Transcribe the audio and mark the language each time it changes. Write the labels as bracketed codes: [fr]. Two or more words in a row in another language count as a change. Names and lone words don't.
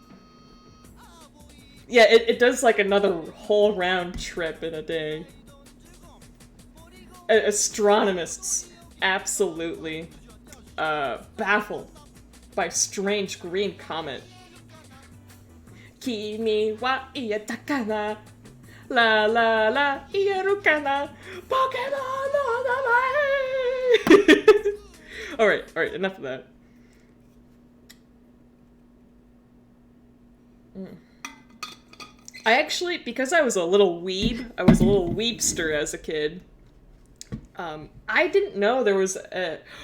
[en] Yeah, it does like another whole round trip in a day. Astronomists absolutely baffled by strange green comet. [ja] 君はいやたかな. La la la 言えるかな. ポケモンの名前. [en] Alright, enough of that. I actually, because I was a little weebster as a kid, I didn't know there was a...